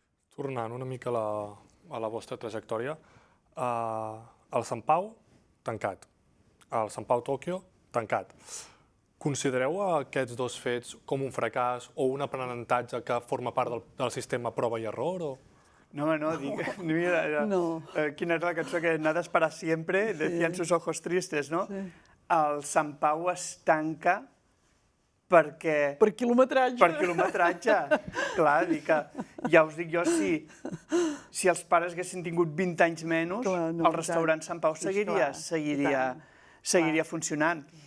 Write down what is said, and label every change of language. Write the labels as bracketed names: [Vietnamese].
[Catalan] Tornant una mica a la vostra trajectòria, el Sant Pau, tancat. El Sant Pau Tòquio, tancat. Considereu aquests dos fets com un fracàs o un aprenentatge que forma part del sistema prova i error? No, mira, quina és la cançó que [Spanish] nada es para siempre, decían sus ojos tristes, no? [Catalan] Sí. El Sant Pau es tanca perquè... per quilometratge. Per quilometratge. Clar, dic que, ja us dic jo, si els pares haguessin tingut 20 anys menys, el restaurant Sant Pau seguiria funcionant.